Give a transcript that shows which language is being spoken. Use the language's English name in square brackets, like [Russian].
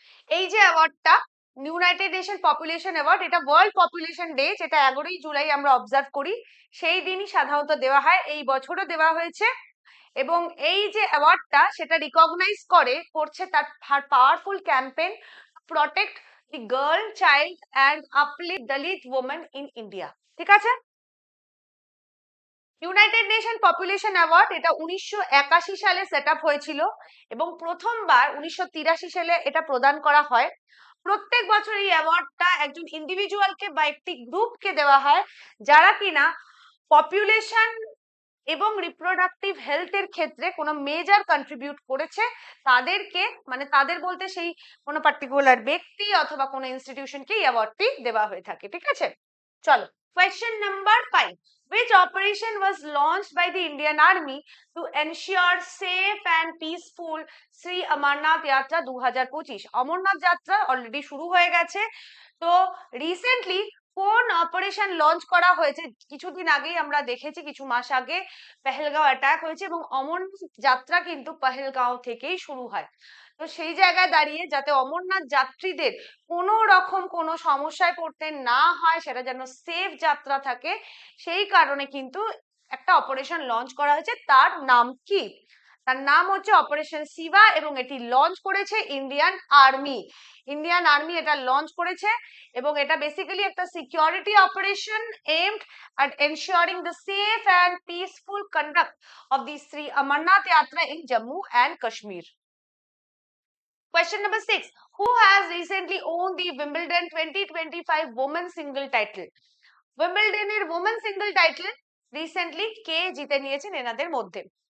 [Bangla] এই যে অ্যাওয়ার্ডটা United nation population award, এটা ওয়ার্ল্ড পপুলেশন ডে, যেটা 11ই জুলাই আমরা অবজার্ভ করি, সেই দিনই সাধারণত দেওয়া হয়, এই বছরও দেওয়া হয়েছে। এবং এই যে অ্যাওয়ার্ডটা সেটা রিকগনাইজ করছে তার powerful campaign protect [English] the girl, child and uplift Dalit women in India. [Bangla] ঠিক আছে? ইউনাইটেড নেশন পপুলেশন অ্যাওয়ার্ড এটা 1981 সালে সেট আপ হয়েছিল এবং প্রথমবার 1983 সালে এটা প্রদান করা হয়। প্রত্যেক বছর এই অ্যাওয়ার্ডটা একজন ইন্ডিভিজুয়ালকে বা একটি গ্রুপকে দেওয়া হয় যারা কিনা পপুলেশন এবং রিপ্রোডাক্টিভ হেলথের ক্ষেত্রে কোনো মেজর কন্ট্রিবিউট করেছে তাদেরকে, মানে তাদের বলতে সেই কোনো পার্টিকুলার ব্যক্তি অথবা কোনো ইনস্টিটিউশনকে এই অ্যাওয়ার্ডটি দেওয়া হয়ে থাকে। ঠিক আছে, চলো [English] question number 5. Which operation was launched by the Indian Army to ensure safe and peaceful Sri Amarnath Yatra 2025? [Bangla] Amarnath যাত্রা অলরেডি শুরু হয়ে গেছে, তো রিসেন্টলি কোন অপারেশন লঞ্চ করা হয়েছে? কিছুদিন আগেই আমরা দেখেছি, কিছু মাস আগে পেহেলগাঁও অ্যাটাক হয়েছে এবং অমরনাথ যাত্রা কিন্তু পেহেলগাঁও থেকেই শুরু হয়। তো সেই জায়গায় দাঁড়িয়ে যাতে অমরনাথ যাত্রীদের কোনো রকম কোনো সমস্যায় পড়তে না হয়, সেটা যেন সেফ যাত্রা থাকে, সেই কারণে কিন্তু একটা অপারেশন লঞ্চ করা হয়েছে। তার নাম কি? তার নাম হচ্ছে অপারেশন শিবা এবং এটি লঞ্চ করেছে ইন্ডিয়ান আর্মি। ইন্ডিয়ান আর্মি এটা লঞ্চ করেছে এবং এটা বেসিক্যালি একটা security operation [English] aimed at ensuring the safe and peaceful conduct of the Sri Amarnath Yatra in Jammu and Kashmir. Question number 6. Who has recently won the Wimbledon 2025 women's single title? [Bangla] Wimbledon এর [English] women's single title recently [Bangla] কে জিতে নিয়েছেন এনাদের মধ্যে?